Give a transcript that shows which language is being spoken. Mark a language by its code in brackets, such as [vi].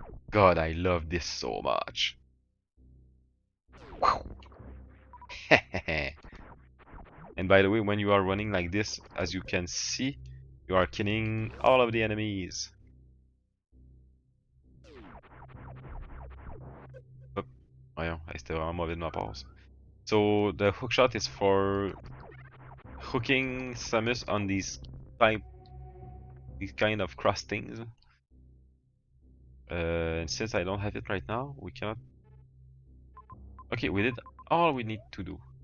[en] God, I love this so much. And by the way, when you are running like this, as you can see, You are killing all of the enemies. Hop. [fr] Voyons, hey, c'était vraiment mauvais de ma part. [en] So the hookshot is for hooking Samus on these kind of cross things. Since I don't have it right now, we cannot. Okay, we did all we need to do.